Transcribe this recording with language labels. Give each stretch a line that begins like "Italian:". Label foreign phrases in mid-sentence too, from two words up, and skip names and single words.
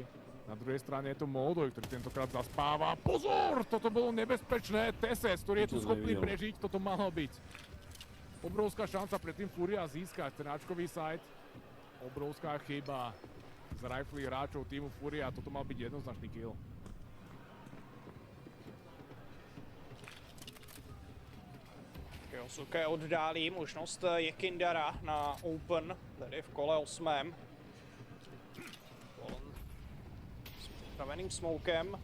Slovak: Na druhej strane je to Moldoj, ktorý tentokrát zaspáva. Pozor! Toto bolo nebezpečné. TSS, ktorý je tu schopný prežiť, toto malo byť. Obrovská šanca pre tým Furia získať ten áčkový side. Obrovská chyba z rifly hráčov týmu Furia. Toto mal byť jednoznačný kill.
Czech: Kyosuke oddálí možnost Jekindara na Open, tedy v kole 8. S připraveným smokem.